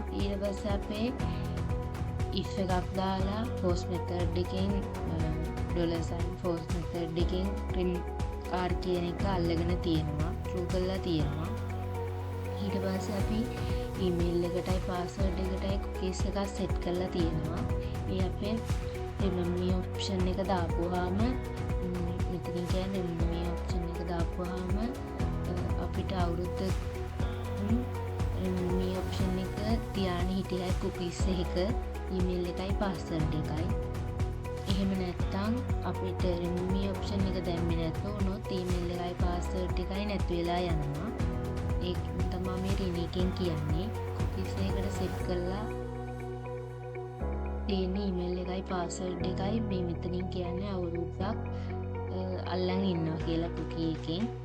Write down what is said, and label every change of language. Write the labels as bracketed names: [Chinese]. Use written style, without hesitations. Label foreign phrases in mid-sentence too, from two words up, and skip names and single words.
[Sinhala] ඊට පස්සේ අපේ if එකක් දාලා [English] post method [Sinhala] එකෙන් $sign [English] post method [Sinhala] එකෙන් [English] print r [Sinhala] කියන එක අල්ලගෙන තියෙනවා. true කරලා තියෙනවා. ඊට පස්සේ අපි email එකටයි password එකටයි cookies එකක් set කරලා තියෙනවා. ඒ අපේ [English] remember me option [Sinhala] එක දාපුවාම මෙතනින් කියන්නේ [English] remember me option [Sinhala] එක දාපුවාම අපිට අවුරුද්ද [English] remember me option [Sinhala] එක තියාගෙන හිටියයි cookies එක email එකයි password එකයි. එහෙම නැත්නම් අපිට [English] remember me option [Sinhala] එක දැම්මේ නැතුනොත් email එකයි password එකයි නැති වෙලා යනවා. ඒක තමයි මේ රිනීකෙන් කියන්නේ. cookies එකට set කරලා තියෙන email එකයි password එකයි මේ මෙතනින් කියන්නේ අවුරුද්දක් අල්ලන් ඉන්නවා කියලා cookie එකෙන්.